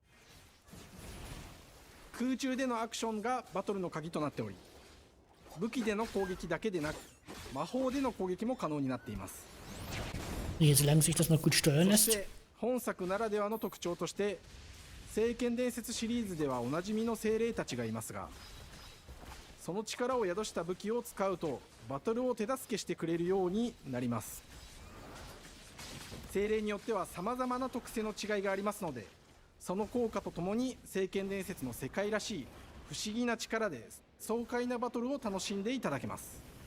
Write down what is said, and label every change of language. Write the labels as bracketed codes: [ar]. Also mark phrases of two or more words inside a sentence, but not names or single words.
[ja] 空中でのアクションがバトルの鍵となっており、武器での攻撃だけでなく魔法での攻撃も可能になっています。 [de] Solange sich das noch gut steuern [ja] そし [de] lässt. [ja] て本作ならではの特徴として、聖剣伝説シリーズではおなじみの精霊たちがいますが、その力を宿した武器を使うとバトルを手助けしてくれるようになります。精霊によっては様々な特性の違いがありますので、その効果とともに聖剣伝説の世界らしい不思議な力で爽快なバトルを楽しんでいただけます。